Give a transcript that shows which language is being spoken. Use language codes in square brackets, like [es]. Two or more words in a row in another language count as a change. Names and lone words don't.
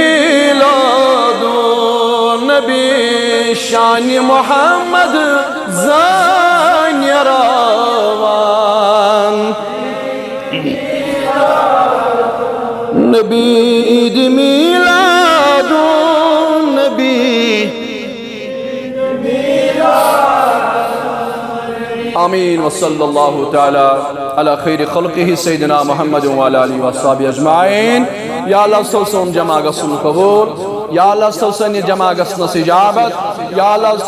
[ks] मिलादुन नबी शान मोहम्मद ज़नीरावान नबी ईद मिलादुन नबी [ar] آمين وصلى الله تعالى على خير خلقه سيدنا محمد وعلى آله وأصحابه أجمعين [ks] یا اللہ سون جمع گژھن قبول یا اللہ سون جمع گژھن اجابت یا اللہ